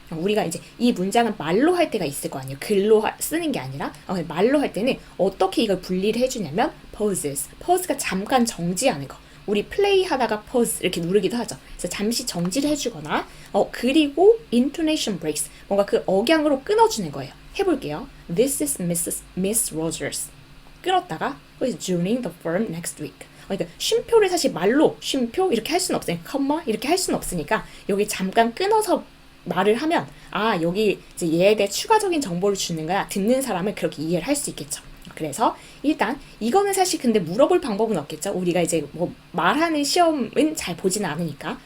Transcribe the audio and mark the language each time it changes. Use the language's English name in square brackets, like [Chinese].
[Korean] 우리가 이제 이 문장은 말로 할 때가 있을 거 아니에요. 글로 쓰는 게 아니라 말로 할 때는 어떻게 이걸 분리를 해주냐면 pauses. pause가 잠깐 정지하는 거. 우리 플레이 하다가 pause 이렇게 누르기도 하죠. 그래서 잠시 정지를 해주거나 그리고 intonation breaks. 뭔가 그 억양으로 끊어주는 거예요. 해볼게요. [English] This is Miss Rogers. [Korean] 끊었다가 [English] Who is joining the firm next week. [Korean] 그러니까 쉼표를 사실 말로 쉼표 이렇게 할 수는 없으니까 컴마 이렇게 할 수는 없으니까 여기 잠깐 끊어서 말을 하면 여기 이제 얘에 대해 추가적인 정보를 주는 거야. 듣는 사람은 그렇게 이해를 할 수 있겠죠. 그래서 일단 이거는 사실 근데 물어볼 방법은 없겠죠. 우리가 이제 뭐 말하는 시험은 잘 보지는 않으니까.